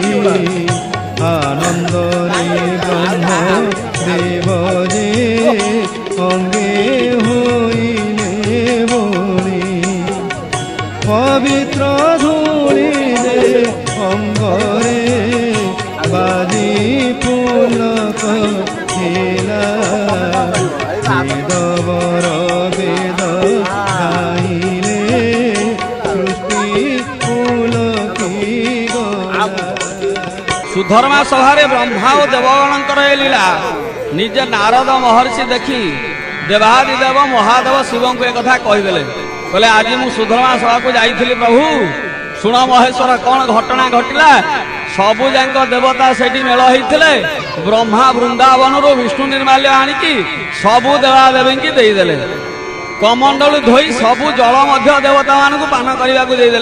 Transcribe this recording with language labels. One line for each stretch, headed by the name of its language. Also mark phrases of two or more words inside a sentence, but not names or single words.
Odia: ଆନନ୍ଦରେ ବ୍ରହ୍ମ ଦେବ ଯେ ଅଙ୍ଗେ ହଇଲେ ବଳି ପବିତ୍ର ଧୂଳି ଯେ ଅଙ୍ଗରେ ବାଜି ପୁଲକ ଛିଲା ବେଦବର ବେଦ ଗାଇଲେ ସୃଷ୍ଟି ପୁଲକି ଗଲା ସୁଧର୍ମା ସଭାରେ ବ୍ରହ୍ମା ଓ ଦେବଗଣଙ୍କର ଏ ଲୀଳା ନିଜେ ନାରଦ ମହର୍ଷି ଦେଖି ଦେବାଦି ଦେବ ମହାଦେବ ଶିବଙ୍କୁ ଏକଥା କହିଦେଲେ କହିଲେ ଆଜି ମୁଁ ସୁଧର୍ମା ସଭାକୁ ଯାଇଥିଲି ପ୍ରଭୁ ଶୁଣ ମହେଶ୍ୱର କଣ ଘଟଣା ଘଟିଲା ସବୁ ଯାକ ଦେବତା ସେଠି ମେଳ ହେଇଥିଲେ ବ୍ରହ୍ମା ବୃନ୍ଦାବନରୁ ବିଷ୍ଣୁ ନିର୍ମାଲ୍ୟ ଆଣିକି ସବୁ ଦେବାଦେବୀଙ୍କୁ ଦେଇଦେଲେ କମଣ୍ଡଳୁ ଧୋଇ ସବୁ ଜଳ ମଧ୍ୟ ଦେବତା ମାନଙ୍କୁ ପାନ କରିବାକୁ ଦେଇଦେଲେ।